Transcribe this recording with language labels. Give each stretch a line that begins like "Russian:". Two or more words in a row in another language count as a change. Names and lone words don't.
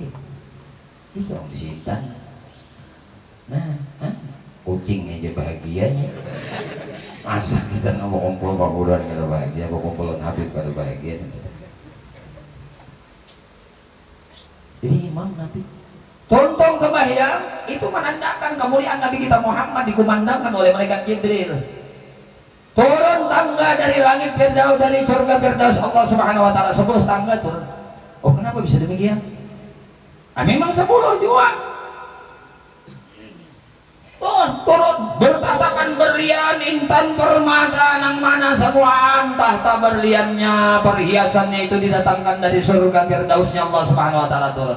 Indonesian: Itu orang isi intan. Kucing aja bahagianya. Masa kita mau kumpul bangunan kada bahagia, mau kumpulan Habib kada bahagia. Jadi imam Nabi Tontong sembahyang itu menandakan kemuliaan Nabi kita Muhammad dikumandangkan oleh malaikat Jibril. Turun tangga dari langit Firdaus, dari surga Firdaus Allah
Arabic: سبحانه وتعالى
Indonesian: 10 tangga turun. Oh, kenapa bisa demikian? Memang 10 juga. Turun bertatakan berlian intan permata nang mana semua tahta berliannya perhiasannya itu didatangkan dari surga Firdausnya Allah
Arabic: سبحانه وتعالى
Indonesian: turun.